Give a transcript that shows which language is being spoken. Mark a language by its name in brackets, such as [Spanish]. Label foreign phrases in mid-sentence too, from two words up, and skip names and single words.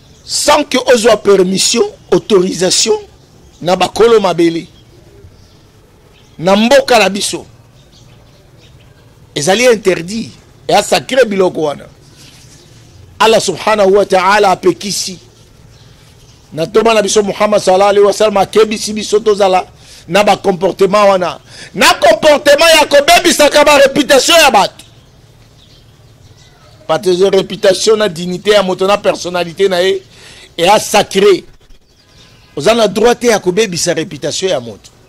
[French] sans que [Lingala] ozwa permission, autorisation na bakolo mabele na mboka na biso ezali interdit et a sacré biloko wana. Allah [Arabic] سبحانه وتعالى [Lingala] apekisi na toma na biso Muhammad [Arabic] صلى الله عليه وسلم [Lingala] akebisi biso tozala na ba comportement wana, na comportement ya kobebisaka ba réputation ya bato, [French] parce que [Lingala] réputation na dignité ya moto na personnalité na ye et a sacré. Ozana droit ya kobebisa réputation ya moto.